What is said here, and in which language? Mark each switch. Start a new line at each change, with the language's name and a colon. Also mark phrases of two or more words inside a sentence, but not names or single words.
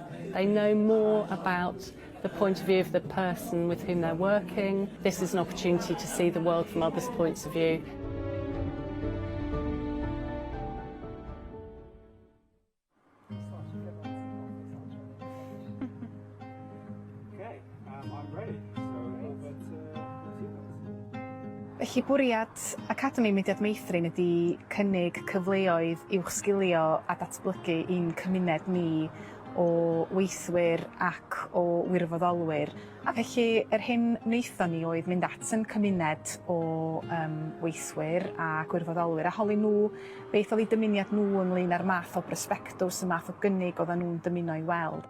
English: They know more about the point of view of the person with whom they're working. This is an opportunity to see the world from others' points of view. Okay, I'm ready.
Welsh: Felly bwriad Academi Mudiad Meithrin ydy cynnig cyfleoedd i'w sgilio a datblygu i'n cymuned ni o weithwyr ac o wirfoddolwyr. A felly yr hyn wnaethon ni oedd mynd at yn cymuned o weithwyr a gwirfoddolwyr a holi nhw beth oedd eu dymuniad nhw ynglyn â'r math o brosbectws, y math o gynnig oedden nhw'n dymuno i weld.